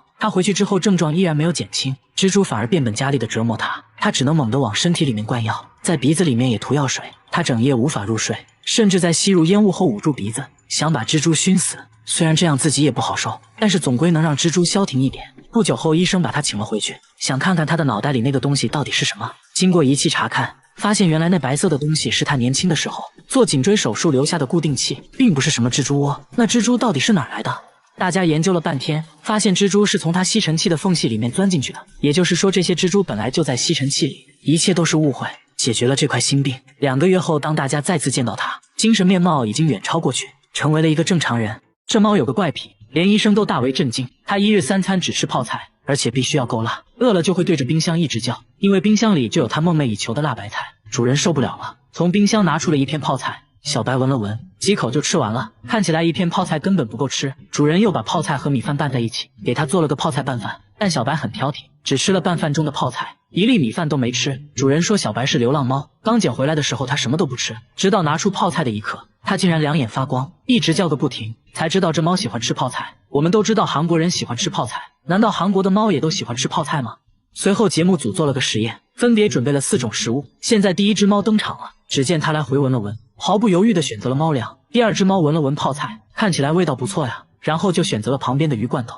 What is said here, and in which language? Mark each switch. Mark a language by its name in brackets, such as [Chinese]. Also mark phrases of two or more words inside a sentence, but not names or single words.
[Chinese] 他回去之後症狀依然沒有減輕，蜘蛛反而變本加厲地折磨他，他只能猛地往身體裡面灌藥，在鼻子裡面也塗藥水。他整夜無法入睡，甚至在吸入煙霧後捂住鼻子，想把蜘蛛燻死。雖然這樣自己也不好受，但是總歸能讓蜘蛛消停一點。不久後，醫生把他請了回去，想看看他的腦袋裡那個東西到底是什麼。經過儀器查看，發現原來那白色的東西是他年輕的時候做頸椎手術留下的固定器，並不是什麼蜘蛛窩。那蜘蛛到底是哪兒來的？大家研究了半天，發現蜘蛛是從他吸塵器的縫隙裡面鑽進去的，也就是說這些蜘蛛本來就在吸塵器裡，一切都是誤會。解決了這塊心病，2個月後當大家再次見到他，精神面貌已經遠超過去，成為了一個正常人。這貓有個怪癖，連醫生都大為震驚，它1日3餐只吃泡菜，而且必須要夠辣，餓了就會對着冰箱一直叫，因為冰箱裡就有它夢寐以求的辣白菜。主人受不了了，從冰箱拿出了一片泡菜，小白聞了聞，幾口就吃完了。看起來一片泡菜根本不夠吃，主人又把泡菜和米飯拌在一起，給他做了個泡菜拌飯。但小白很挑剔，只吃了拌飯中的泡菜，1粒米飯都沒吃。主人說小白是流浪貓，剛撿回來的時候他什麼都不吃，直到拿出泡菜的一刻，他竟然2眼發光，一直叫個不停，才知道這貓喜歡吃泡菜。我們都知道韓國人喜歡吃泡菜，難道韓國的貓也都喜歡吃泡菜嗎？隨後節目組做了個實驗，分別準備了4種食物。現在第一隻貓登場了，只見它來回聞了聞，毫不猶豫地選擇了貓糧。第2隻貓聞了聞泡菜，看起來味道不錯呀，然後就選擇了旁邊的魚罐頭。